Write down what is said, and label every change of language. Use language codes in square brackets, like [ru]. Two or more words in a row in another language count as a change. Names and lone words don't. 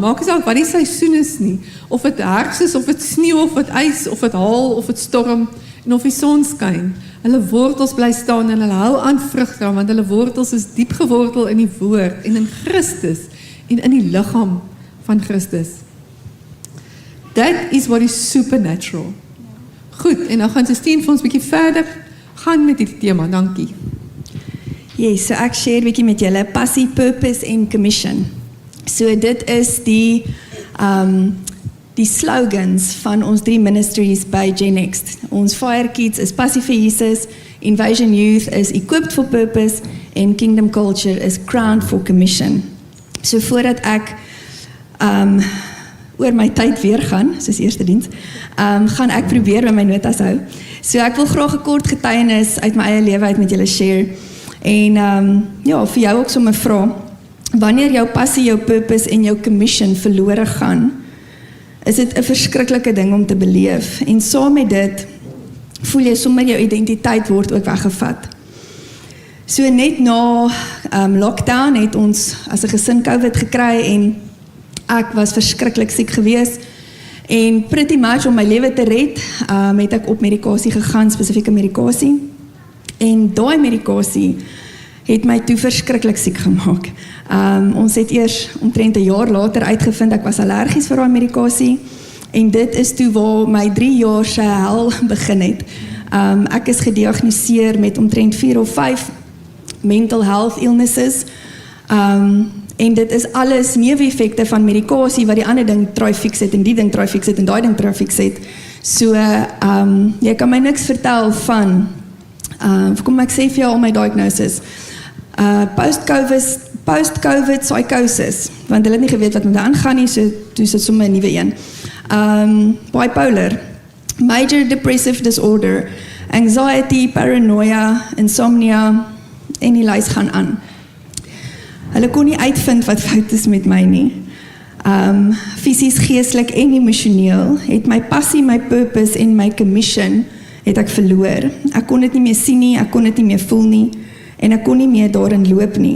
[af] Maak nie saak wat die seisoen is nie. Of dit herfs is, of dit sneeu, of dit ys, of dit haal, of dit storm, en of die son skyn. Hulle wortels bly staan en hulle hou aan vrug dra, want hulle wortels is diep gewortel in die woord en in Christus en in die liggaam van Christus. [en] That is what is supernatural. [af] Goed, en nou gaan Justine vir ons 'n bietjie verder gaan met die tema, dankie. Yes, so ek share 'n bietjie met julle passie, purpose en commission. So dit is die slogans van ons 3 ministries by GenNext. Ons Fire Kids is passie vir Jesus, [en] Invasion Youth is equipped for purpose en Kingdom Culture is crowned for commission. [af] So voordat ek oor my tyd weer gaan, soos eerste diens, gaan ek probeer by my notas hou. So ek wil graag 'n kort getuienis uit my eie lewe uit met julle share. En ja, vir jou ook sommer vra, wanneer jou passie, jou purpose en jou commission verlore gaan, is dit 'n verskriklike ding om te beleef. En saam met dit, voel jy sommer jou identiteit word ook weggevat. So net na lockdown het ons as 'n gesin COVID gekry en ek was verskriklik siek gewees. En [en] pretty much [af] om my lewe te red, het ek op medikasie gegaan, spesifieke medikasie. En daai medikasie het my toe verskriklik siek gemaak. Ons het eers omtrent 'n jaar later uitgevind ek was allergies vir daai medikasie. En dit is toe waar my 3 jaar se hel begin het. Ek is gediagnoseer met omtrent 4 of 5 [en] mental health illnesses. [af] En dit is alles neeweffekte van medikasie wat die ander ding [en] try fix [af] het en die ding [en] try fix [af] het en daai ding [en] try fix [af] het. So jy kan my niks vertel van kom ek sê vir jou al my diagnosis. [en] Post-COVID psychosis, [af] want hulle het nie geweet wat met my aangaan nie, so toe is dit sommer 'n nuwe een. [en] Bipolar, major depressive disorder, anxiety, paranoia, insomnia, [af] en die lys gaan aan. Hulle kon nie uitvind wat fout is met my nie. Fisies, geestelik en emosioneel het my passie, my purpose en my commission het ek verloor. Ek kon dit nie meer sien nie, ek kon dit nie meer voel nie en ek kon nie meer daarin loop nie.